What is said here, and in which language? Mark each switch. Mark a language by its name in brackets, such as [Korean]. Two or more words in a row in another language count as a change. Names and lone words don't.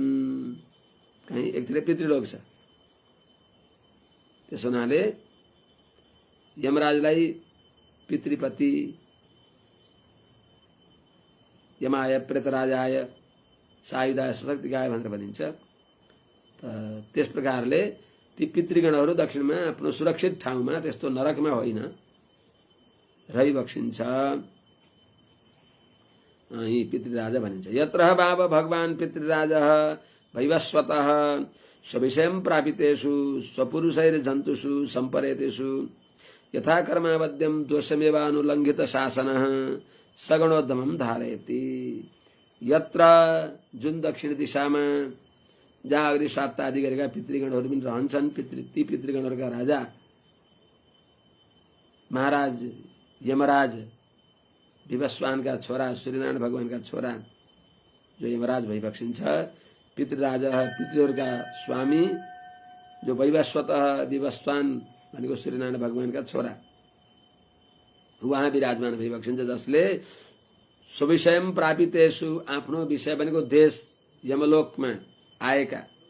[Nepali] कहीँ एकतिर पितृलोक छ, त्यसो हुनाले यमराजलाई पितृपति, [Sanskrit] यमाय प्रेतराजाय सायुधाय सशक्तिकाय [Nepali] भनेर भनिन्छ। त्यस प्रकारले ती पितृगणहरू दक्षिणमा आफ्नो सुरक्षित ठाउँमा, त्यस्तो नरकमा होइन, रहिबक्सिन्छ। यही पितृराजा भनिन्छ। [Sanskrit] यत्र भाव भगवान् पितृराजः वैवस्वतः स्वविषयं प्रापितेषु स्वपुरुषैर्जन्तुषु सम्परेतेषु यथा कर्मावद्यं दोषमेवानुलङ्घित शासनः सगुणोद्यमं धारयति। [Nepali] यत्र जुन दक्षिण दिशामा जहाँ अग्निश्वात्ता आदि गरेका पितृगणहरू पनि रहन्छन्, ती पितृगणहरूका राजा महाराज यमराज, विवस्वानका छोरा सूर्यनारायण भगवानका छोरा जो यमराज भइबक्सिन्छ, पितृराजा पितृहरूका स्वामी जो वैवस्वतः, विवस्वान भनेको सूर्यनारायण भगवानका छोरा, उहाँ विराजमान भइबक्सिन्छ, जसले [Sanskrit] स्वविषयं प्रापितेषु, [Nepali] आफ्नो विषय भनेको देश यमलोकमा आएका